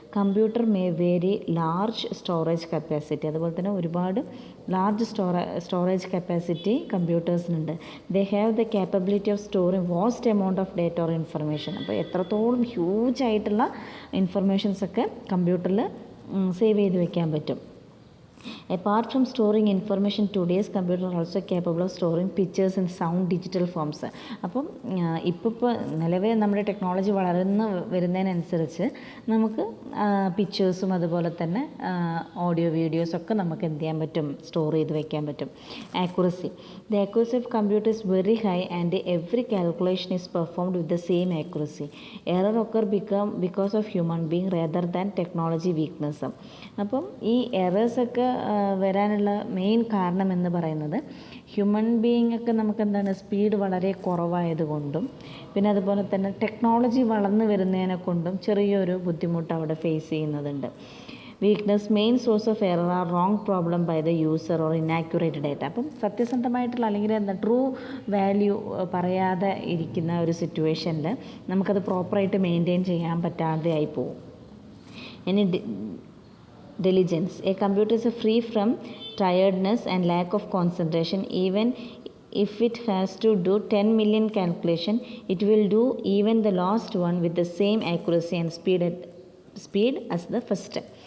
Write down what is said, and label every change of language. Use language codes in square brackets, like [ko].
[en] Computer may very large storage capacity. [ml] അതുപോലെ തന്നെ ഒരുപാട് large storage capacity കമ്പ്യൂട്ടേഴ്സിനുണ്ട്. [en] They have the capability of storing vast amount of data or information. [ml] അപ്പോൾ എത്രത്തോളം huge ആയിട്ടുള്ള ഇൻഫർമേഷൻസൊക്കെ കമ്പ്യൂട്ടറിൽ save ചെയ്ത് വെക്കാൻ പറ്റും. [en] Apart from storing information, today's computer are also capable of storing pictures and sound digital forms. [ml] അപ്പം ഇപ്പോൾ നിലവിൽ നമ്മുടെ ടെക്നോളജി വളർന്ന് വരുന്നതിനനുസരിച്ച് നമുക്ക് പിക്ചേഴ്സും അതുപോലെ തന്നെ ഓഡിയോ വീഡിയോസൊക്കെ നമുക്ക് എന്ത് ചെയ്യാൻ പറ്റും, സ്റ്റോർ ചെയ്ത് വെക്കാൻ പറ്റും. [en] Accuracy. The accuracy of computer is very high and every calculation is performed with the same accuracy. Error occur because of human being rather than technology weakness. [ml] അപ്പം ഈ എറേഴ്സൊക്കെ വരാനുള്ള മെയിൻ കാരണം എന്ന് പറയുന്നത് ഹ്യൂമൻ ബീയിങ് ഒക്കെ നമുക്ക് എന്താണ് സ്പീഡ് വളരെ കുറവായതുകൊണ്ടും പിന്നെ അതുപോലെ തന്നെ ടെക്നോളജി വളർന്നു വരുന്നതിനെ കൊണ്ടും ചെറിയൊരു ബുദ്ധിമുട്ട് അവിടെ face ചെയ്യുന്നതുണ്ട്. Weakness. [en] Main source of error are wrong problem by the user or inaccurate data. [ml] അപ്പം സത്യസന്ധമായിട്ടുള്ള അല്ലെങ്കിൽ എന്താ ട്രൂ വാല്യൂ പറയാതെ ഇരിക്കുന്ന ഒരു സിറ്റുവേഷനിൽ നമുക്കത് പ്രോപ്പറായിട്ട് മെയിൻറ്റെയിൻ ചെയ്യാൻ പറ്റാതെ ആയി പോകും. ഇനി diligence. [en] A computer is free from tiredness and lack of concentration. Even if it has to do 10 million calculation, it will do even the last one with the same accuracy and speed as the first.